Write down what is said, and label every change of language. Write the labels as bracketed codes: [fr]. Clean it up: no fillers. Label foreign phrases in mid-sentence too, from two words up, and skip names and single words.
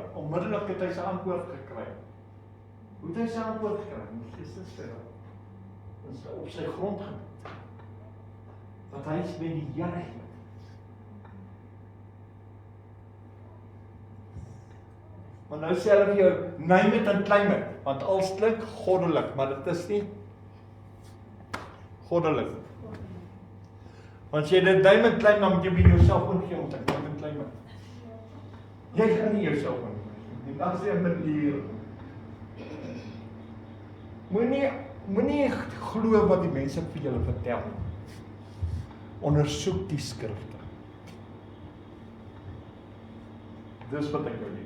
[af] Onmiddellik het hy sy antwoord gekry. Hoe het hy sy antwoord gekry? Die geestesveld. Op sy grondgebied. Want hy is met die Here. Maar nou sê hulle vir jou, [en] name it and claim it, [af] want alles klink goddelik, maar dit is nie goddelik. Want as jy dit [en] name and claim, [af] dan moet jy vir jouself ingee om te [en] name and claim it. [af] Jy gaan nie jouself ingee, en as jy 'n manier. Moenie glo wat die mense vir julle vertel. Ondersoek die skrifte. Dis wat ek jou leer.